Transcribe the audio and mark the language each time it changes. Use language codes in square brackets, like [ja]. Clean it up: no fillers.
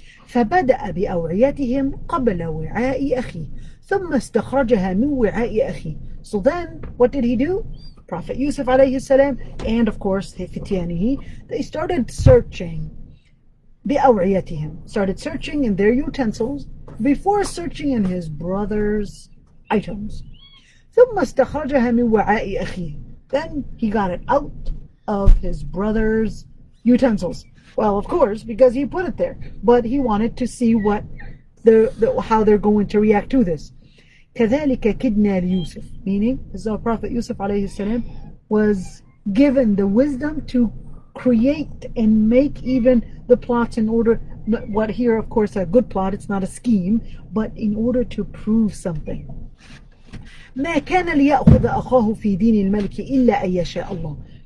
[ar] فبدأ بأوعيتهم قبل وعاء أخيه ثم استخرجها من وعاء أخيه. [en] So then, what did he do? Prophet Yusuf alayhi salam, and of course فتيانه, they started searching بأوعيتهم, started searching in their utensils before searching in his brother's items. [ar] ثم استخرجها من وعاء أخيه. [en] Then he got it out of his brother's utensils. Well, of course, because he put it there, but he wanted to see what how they're going to react to this. [ar] كذلك كدنا ليوسف, [en] meaning as the Prophet Yusuf alayhi salam was given the wisdom to create and make even the plots in order, what here of course a good plot, it's not a scheme, but in order to prove something. [ar] ما كان ليأخذ أخاه في دين الملك إلا أن يشاء الله.